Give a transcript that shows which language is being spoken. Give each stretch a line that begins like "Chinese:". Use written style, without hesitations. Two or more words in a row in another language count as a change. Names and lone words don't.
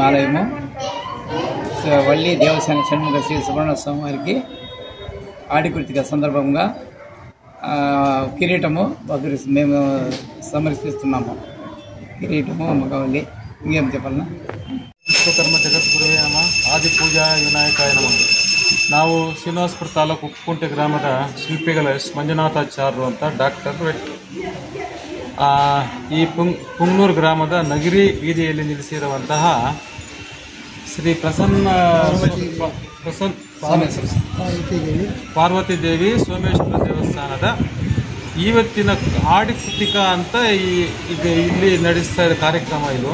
Telugu: ఆలయము వల్లి దేవసేన షణ్ముఖ శ్రీ సుబ్రహ్మణ్య స్వామి వారికి ఆడికృతిక సందర్భంగా కిరీటము మేము సమర్పిస్తున్నాము. కిరీటము మగవల్లి ఇంకేం చెప్పాలన్నా
Sanskrit: ವಿಶ್ವಕರ್ಮ ಜಗದ್ಗುರುವೇ ನಮ ಆದಿ ಪೂಜಾ ವಿನಾಯಕಾಯ ನಮ.
Kannada: ನಾವು ಶ್ರೀನಿವಾಸಪುರ ತಾಲೂಕು ಉಪ್ಪುಂಟೆ ಗ್ರಾಮದ ಶಿಲ್ಪಿಗಳ ಎಸ್ ಮಂಜುನಾಥಾಚಾರ್ಯರು ಅಂತ ಡಾಕ್ಟರ್. ಈ ಪುಂಗನೂರು ಗ್ರಾಮದ ನಗಿರಿ ಬೀದಿಯಲ್ಲಿ ನಿಲ್ಲಿಸಿರುವಂತಹ ಶ್ರೀ ಪಾರ್ವತಿ ದೇವಿ ಸೋಮೇಶ್ವರ ದೇವಸ್ಥಾನದ ಇವತ್ತಿನ ಆಡಿಕೃತಿಕ ಅಂತ ಇಲ್ಲಿ ನಡೆಸ್ತಾ ಇರೋ ಕಾರ್ಯಕ್ರಮ ಇದು.